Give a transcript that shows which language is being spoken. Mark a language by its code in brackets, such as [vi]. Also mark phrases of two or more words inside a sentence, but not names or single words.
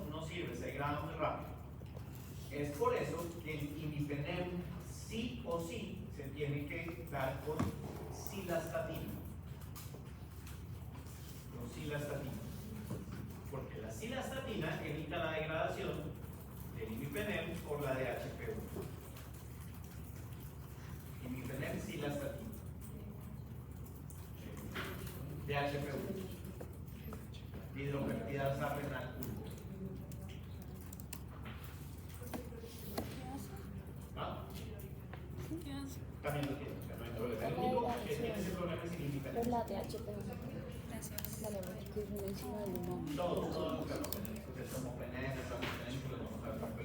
[es] No sirve, se degrada muy rápido. Es por eso que el imipenem sí o sí se tiene que dar con cilastatina. Con cilastatina. Porque la cilastatina evita la degradación del imipenem por la DHP1. Imipenem, cilastatina. DHP1. Dihidropeptidasa renal 1. ¿Ah? También lo tiene. O sea, no hay problema. El único que tiene ese problema es el imipenem. Es la DHP. Gracias. Dale, bueno, que es una enzima del humano. Todos los carbapenémicos, el tomopenem, el carbapenémico, el homocarbapenémico.